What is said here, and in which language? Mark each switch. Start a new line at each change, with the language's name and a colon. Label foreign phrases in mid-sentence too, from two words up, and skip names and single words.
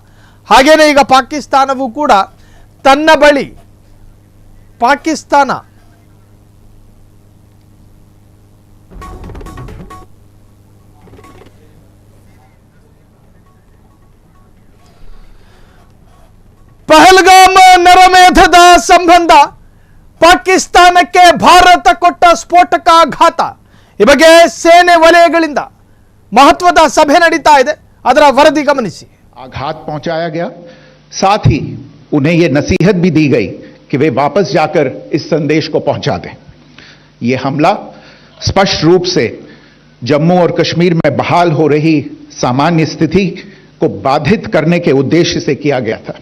Kannada: ಹಾಗೇನೇ ಈಗ ಪಾಕಿಸ್ತಾನವೂ ಕೂಡ ತನ್ನ ಬಳಿ ಪಾಕಿಸ್ತಾನ ಪಹಲ್ಗಾಮ್ ನರಮೇಧದ ಸಂಬಂಧ ಪಾಕಿಸ್ತಾನಕ್ಕೆ ಭಾರತ ಕೊಟ್ಟ ಸ್ಫೋಟಕಾಘಾತ. ಈ ಬಗ್ಗೆ ಸೇನೆ ವಲಯಗಳಿಂದ ಮಹತ್ವದ ಸಭೆ ನಡೀತಾ ಇದೆ, ಅದರ ವರದಿ ಗಮನಿಸಿ.
Hindi: आघात पहुंचाया गया, साथ ही उन्हें यह नसीहत भी दी गई कि वे वापस जाकर इस संदेश को पहुंचा दें। यह हमला स्पष्ट रूप से जम्मू और कश्मीर में बहाल हो रही सामान्य स्थिति को बाधित करने के उद्देश्य से किया गया था।